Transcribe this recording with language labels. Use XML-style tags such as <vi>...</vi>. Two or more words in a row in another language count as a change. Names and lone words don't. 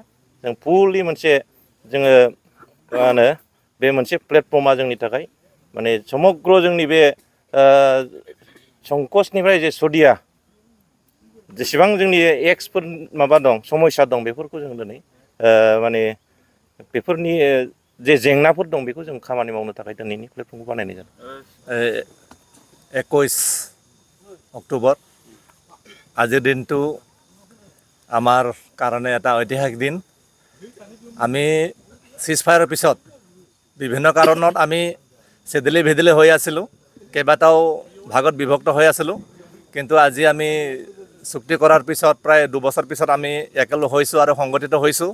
<brx>जों फुललि मोनसे जोङो मा होनो बे मोनसे प्लेटफर्मा जोंनि थाखाय माने समग्र जोंनि बे संकसनिफ्राय जे सदिया जेसेबां जोंनि एक्सफोर माबा दं समयसा दं बेफोरखौ जों दिनै माने बेफोरनि जे जेंनाफोर दं बेखौ जों खामानि मावनो थाखाय दिनैनि प्लेटफर्मखौ बानायनाय जादों।</brx> <as>21 অক্টোবৰ আজিৰ দিনটো আমাৰ কাৰণে এটা ঐতিহাসিক দিন আমি চিজফায়াৰৰ পিছত বিভিন্ন কাৰণত আমি চেদেলি ভেদেলি হৈ আছিলোঁ কেইবাটাও ভাগত বিভক্ত হৈ আছিলোঁ কিন্তু আজি আমি চুক্তি কৰাৰ পিছত প্ৰায় 2 বছৰ পিছত আমি একেলগ হৈছোঁ আৰু সংগঠিত হৈছোঁ</as>